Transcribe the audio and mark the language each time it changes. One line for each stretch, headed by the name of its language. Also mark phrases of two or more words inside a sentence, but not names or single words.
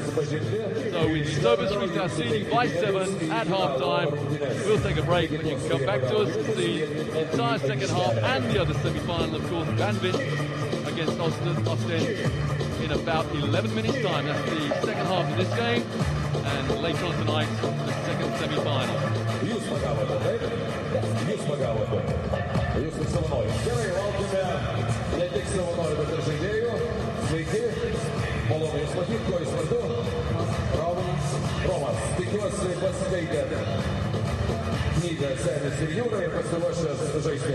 English: So with Lietuvos Rytas leading by 7 at half-time, we'll take a break, but you can come back to us and see the entire second half and the other semi-final, of course, Banvin against Ostend in about 11 minutes' time. That's the second half of this game, and later on tonight, the second semi-final.
Lithuanian: Jūs pagavote. Jūs ir savanoriai. Gerai, laukime ne tik savanorių, bet ir žaidėjų. Sveiki. Malonu jūs matyti, kuo jūs vardu? Romas. Tikiuosi pasiskaitėte knygą Senis ir Jūra ir pasiruošęs žaisti.